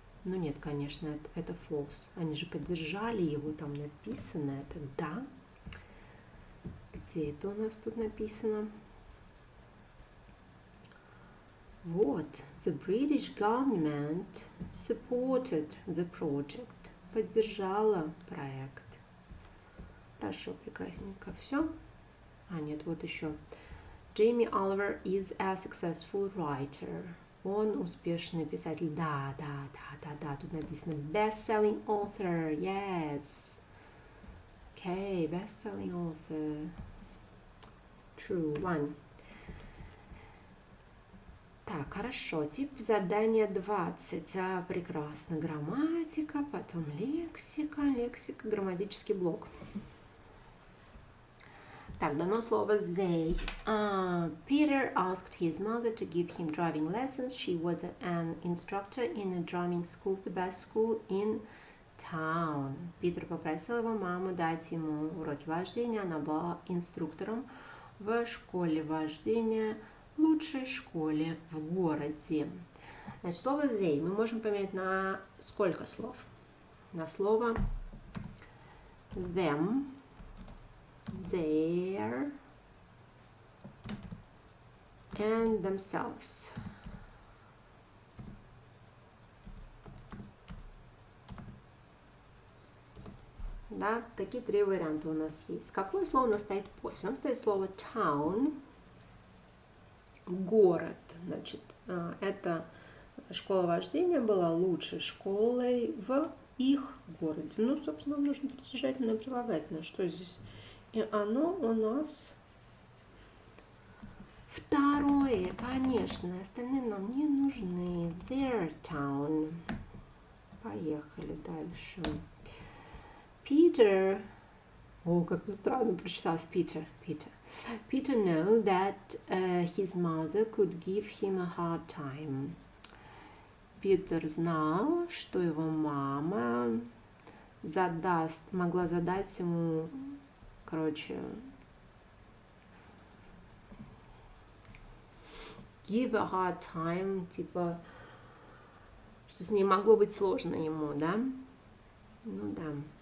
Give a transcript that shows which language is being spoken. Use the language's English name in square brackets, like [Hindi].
[Russian] Ну нет, конечно, это false. Они же поддержали его, там написано это, да. Где это у нас тут написано? Вот. [English] The British government supported the project. [Russian] Поддержала проект. Хорошо, прекрасненько. Все? Нет, вот еще. [English] Jamie Oliver is a successful writer. [Russian] Он успешный писатель. Да. Тут написано best-selling author. [English] Yes. Okay, best-selling author. True. 1. [Russian] Так, хорошо. Тип задания 20. Прекрасно. Грамматика, потом лексика, грамматический блок. Так, дано слово they. [English] Peter asked his mother to give him driving lessons. She was an instructor in a driving school, the best school in town. [Russian] Питер попросил его маму дать ему уроки вождения. Она была инструктором в школе вождения, лучшей школе в городе. Значит, слово they мы можем поменять на сколько слов? На слово them, their and themselves. Да, такие 3 варианта у нас есть. Какое слово у нас стоит после? У нас стоит слово town, город. Значит, это Школа вождения была лучшей школой в их городе. Ну, собственно, нам нужно притяжательное прилагательное. Что здесь? И оно у нас второе, конечно. Остальные нам не нужны. [English] Their town. [Russian] Поехали дальше. Peter. О, как-то странно прочиталось. [English] Peter. Peter knew that his mother could give him a hard time. [Russian] Питер знал, что его мама могла задать ему, [English] give a hard time, [Russian] типа, что с ней могло быть сложно ему, да? Ну да.